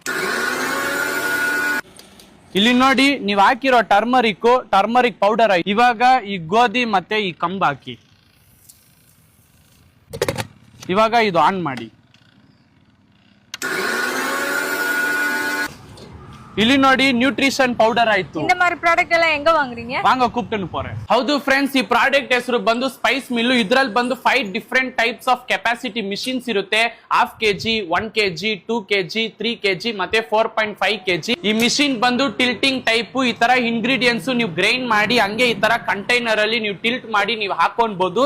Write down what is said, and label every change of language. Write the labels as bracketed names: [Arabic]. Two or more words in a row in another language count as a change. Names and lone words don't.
[Kannada] ಇಲ್ಲಿ ನೋಡಿ ನೀವು ಹಾಕಿರೋ [English] turmeric powder. [Kannada] ಇವಾಗ ಈ ಗೋಧಿ ಮತ್ತೆ ಈ ಕಂಬ ಹಾಕಿ. ಇವಾಗ ಇದು ಆನ್ ಮಾಡಿ. ಇಲ್ಲಿ ನೋಡಿ [English] nutrition powder [Kannada] ಆಯ್ತು. [Tamil] இந்த மாதிரி ப்ராடக்ட் எல்லாம் எங்க வாங்குறீங்க? வாங்க கூப்பிட்டு போறேன். [Kannada] ಹೌದು ಫ್ರೆಂಡ್ಸ್, ಈ ಪ್ರಾಡಕ್ಟ್ ಹೆಸರು ಬಂದು ಸ್ಪೈಸ್ ಮಿಲ್. ಇದ್ರಲ್ಲಿ ಬಂದು 5 [English] different types of capacity machines [Kannada] ಇರುತ್ತೆ. 1/2 kg, 1 kg, 2 kg, 3 kg ಮತ್ತೆ 4.5 kg. ಈ ಮಿಷಿನ್ ಬಂದು [English] tilting type. [Kannada] ಈ ತರ ಇಂಗ್ರೀಡಿಯೆಂಟ್ಸ್ ನೀವು ಗ್ರೈಂಡ್ ಮಾಡಿ ಹಂಗೆ ಈ ತರ ಕಂಟೈನರ್ ಅಲ್ಲಿ ನೀವು ಟಿಲ್ಟ್ ಮಾಡಿ ನೀವು ಹಾಕೊಬಹುದು.